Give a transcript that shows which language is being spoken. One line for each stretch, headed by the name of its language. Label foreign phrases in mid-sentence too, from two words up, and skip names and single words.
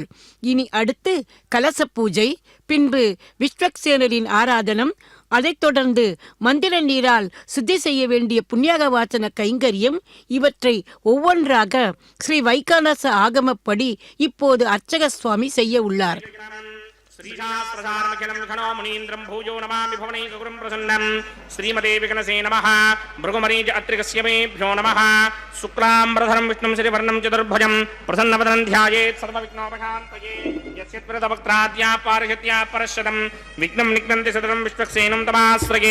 Tamil: இனி அடுத்து கலச பூஜை, பின்பு விஸ்வக்சேனரின் ஆராதனம், அதைத் தொடர்ந்து மந்திர நீரால் சுத்தி செய்ய வேண்டிய புண்ணியாக வாசன கைங்கரியம், இவற்றை ஒவ்வொன்றாக ஸ்ரீ வைகானச ஆகமப்படி இப்போது அர்ச்சக சுவாமி செய்ய உள்ளார்.
Sanskrit: श्रीशास्त्रसारमखिलं खनो मुनीन्द्रं भूयो नमामि भुवनैकगुरुं प्रसन्नं. श्रीमते विघ्नसे नमः. भृगुमरीच अत्रिकस्य मेभ्यो नमः. शुक्लाम्बरधरं विष्णुं श्रीवर्णं चतुर्भुजं प्रसन्नवदनं ध्यायेत् सर्वविघ्नोपशान्तये. यस्यत्प्रतवक्त्राद्या पारिषत्या परश्शतं विघ्नं निघ्नन्ति सततं विश्वक्सेनं तमाश्रये.